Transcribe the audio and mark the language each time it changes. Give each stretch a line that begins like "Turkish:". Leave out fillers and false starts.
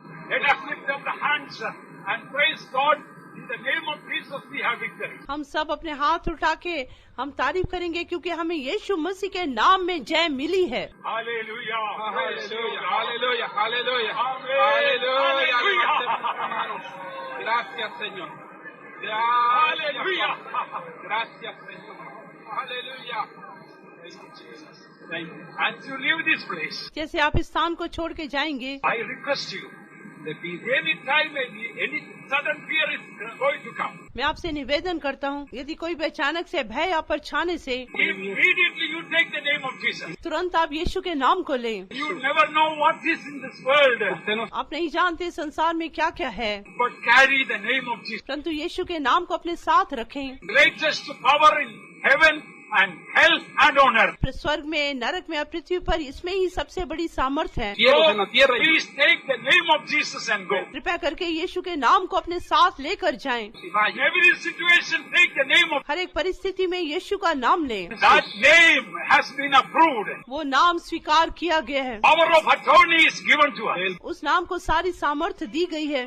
English: Let us lift up the hands and praise God. In the name of Jesus we have victory.
Hindi: हम सब अपने हाथ उठा के हम तारीफ करेंगे क्योंकि हमें यीशु मसीह के नाम में जय मिली है।
English: Hallelujah.
Spanish: Aleluya, aleluya, aleluya, Aleluya. aleluya. Gracias, Señor.
English: Hallelujah.
Spanish: Gracias, Señor. Aleluya.
English: Thank you, Jesus. Thank you. As you leave this place,
Hindi: जैसे आप इस स्थान को छोड़ के जाएंगे,
English: I request you that if any time any sudden fear is going to come,
Hindi: मैं आपसे निवेदन करता हूँ, यदि कोई भी अचानक से भय आप पर छाने से
English: immediately you take the name of Jesus.
Hindi: तुरंत आप यीशु के नाम को लें।
English: You never know what is in this world,
Hindi: आप नहीं जानते संसार में क्या क्या है,
English: but carry the name of Jesus.
Hindi: परंतु यीशु के नाम को अपने साथ रखें।
English: Greatest power in heaven and hell and on earth.
Hindi: स्वर्ग में, नरक में और पृथ्वी पर इसमें ही सबसे बड़ी सामर्थ्य है।
English: So, please take the name of Jesus and go.
Hindi: कृपया करके यीशु के नाम को अपने साथ लेकर जाएं।
English: In every situation, take the name of
Hindi: हर एक परिस्थिति में यीशु का नाम लें।
English: that name has been approved.
Hindi: वो नाम स्वीकार किया गया है।
English: Power of attorney is given to us.
Hindi: उस नाम को सारी सामर्थ्य दी गई है।